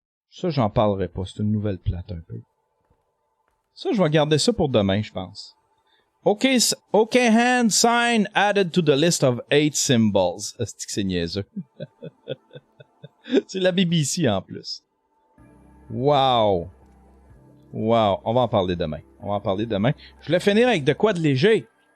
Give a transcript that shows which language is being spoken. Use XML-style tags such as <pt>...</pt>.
<fr>Ça, j'en parlerai pas. C'est une nouvelle plate un peu. Ça, je vais garder ça pour demain, je pense.</fr> <en>OK hand sign added to the list of 8 symbols.</en> <fr>Est-ce que c'est niaiseux? C'est la BBC en plus. Wow. Wow. On va en parler demain. Je voulais finir avec de quoi de léger.</fr>